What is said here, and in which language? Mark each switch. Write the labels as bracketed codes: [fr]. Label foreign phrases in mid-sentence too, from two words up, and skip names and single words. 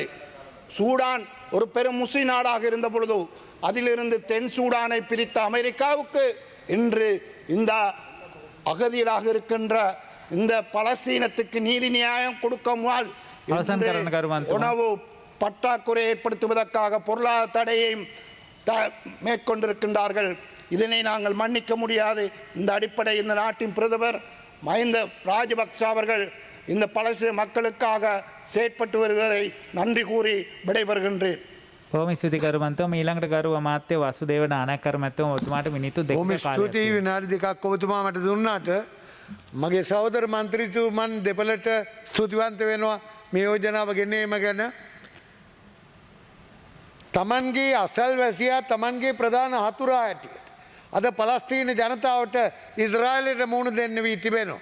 [ta] சூடான் ஒரு பெரும் முஸ்லிம் நாடாக இருந்த பொழுது அதிலிருந்து தென் சூடானை பிரித்த அமெரிக்காவுக்கு இன்று இந்த அகதிகளாக இருக்கின்ற இந்த பலஸ்தீனத்துக்கு நீதி நியாயம் கொடுக்காமல் உணவு பற்றாக்குறை ஏற்படுத்துவதற்காக பொருளாதார தடையையும் மேற்கொண்டிருக்கின்றார்கள். இதனை நாங்கள் மன்னிக்க முடியாது. இந்த அடிப்படை இந்த நாட்டின் பிரதமர் மஹிந்த ராஜபக்ஷ அவர்கள் இந்த பலஸ்தீன மக்களுக்காக செயற்பட்டு வருவதை நன்றி கூறி விடைபெறுகின்றேன். [si] බොහොම ස්තුතියි ගරු මන්ත්‍රී. ඊළඟට ගරු අමාත්‍ය වසුදේව නානායක්කර මැතිතුමා ඔබතුමාට මිනිත්තු 2ක කාලයක් තියෙනවා. ස්තුතියි විනාඩි 2ක් ඔබතුමා මට දුන්නාට. මගේ සහෝදර මන්ත්‍රීතුමන් දෙපළට ස්තුතිවන්ත වෙනවා මේ යෝජනාව ගෙනීම ගැන. තමන්ගේ අසල්වැසියා තමන්ගේ ප්‍රධාන හතුරා ඇටියට අද පලස්තීන ජනතාවට ඉස්රායලයට මුහුණ දෙන්න වී තිබෙනවා.